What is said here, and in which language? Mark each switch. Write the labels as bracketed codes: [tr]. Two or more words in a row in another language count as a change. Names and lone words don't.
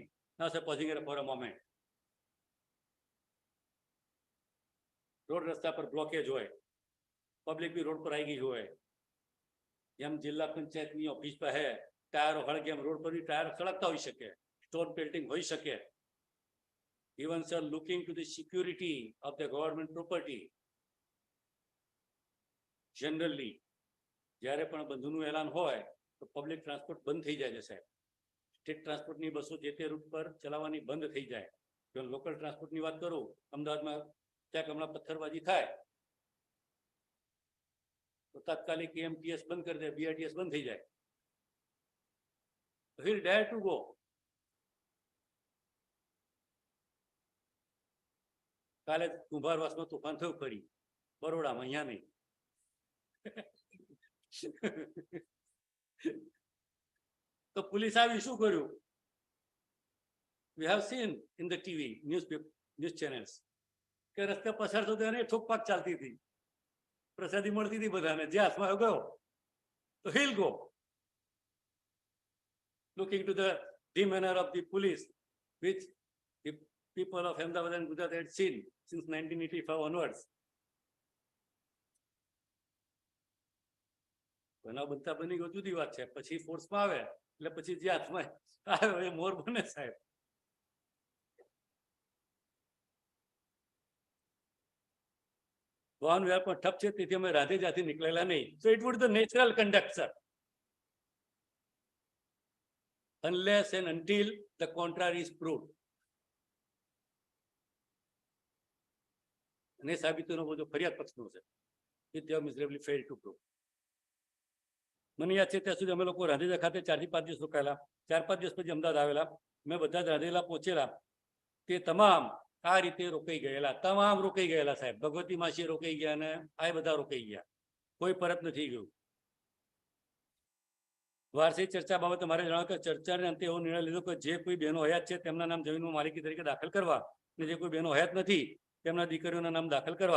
[en] ના sir, posing for a moment. [gu] રોડ રસ્તા પર બ્લોકેજ હોય, પબ્લિક બી રોડ પર આવી ગઈ હોય, જેમ જિલ્લા પંચાયતની ઓફિસ પર હે ટાયરો હળગે એમ રોડ પર બી ટાયર સળગતા હોઈ શકે, [en] stone pelting [gu] હોઈ શકે. [en] Even sir, looking to the security of the government property. Generally, [gu] જ્યારે પણ બંધનું એલાન હોય તો [en] public transport [gu] બંધ થઈ જાય છે સાહેબ. [en] state transportની [gu] બસો જે તે રૂટ પર ચલાવવાની બંધ થઈ જાય. જો [en] local transportની [gu] વાત કરું, અમદાવાદમાં ક્યાંક હમણાં પથ્થરબાજી થાય તો તાત્કાલિક એમટીએસ બંધ કરી દે, બીઆરટીએસ બંધ થઈ જાય. [en] He'll dare to go. [gu] કાલે કુંભારવાસમાં તોફાન થયું ફરી, બરોડામાં, અહીંયા નહીં. તો પોલીસ આવી શું કર્યું? [en] We have seen in the TV, news channels, [gu] કે રસ્તે પસાર થતો એને ઠોકપાક ચાલતી હતી, પ્રસાદી મળતી હતી બધાને. જે હાથમાં ગયો તો [en] he'll go. Looking to the demeanor of the police, which the people of Ahmedabad and Gujarat had seen since 1985 onwards. [gu] બનાવ બનતા બની ગયો જુદી વાત છે, પછી ફોર્સમાં આવે એટલે પછી જે હાથમાં આવે એ મોર બને સાહેબ. વાહન વ્યવહાર પણ ઠપ છે, તેથી અમે રાધેજાથી નીકળેલા નહીં. [en] So it would the natural conduct, sir, unless and until the contrary is proved. [gu] અને સાબિતીનો બધો ફરિયાદ પક્ષનો છે. [en] It they have miserably failed to prove. [gu] મને યાદ છે ત્યાં સુધી અમે લોકો રાંધેજા ખાતે 4 થી 5 દિવસ રોકાયેલા. 4-5 દિવસ પછી અમદાવાદ આવેલા. મેં બધા જ રાંધેલા પહોંચેલા તે તમામ આ રીતે રોકાઈ ગયેલા, તમામ રોકાઈ ગયેલા સાહેબ. ભગવતી માસી રોકાઈ ગયા અને આ બધા રોકાઈ ગયા, કોઈ પરત નથી ગયું. વાર્ષિક ચર્ચા બાબતે મારે જણાવ્યું કે ચર્ચાને અંતે એવો નિર્ણય લીધો કે જે કોઈ બહેનો હયાત છે તેમના નામ જમીનમાં માલિકી તરીકે દાખલ કરવા અને જે કોઈ બહેનો હયાત નથી તેમના દીકરીઓના નામ દાખલ કરવા.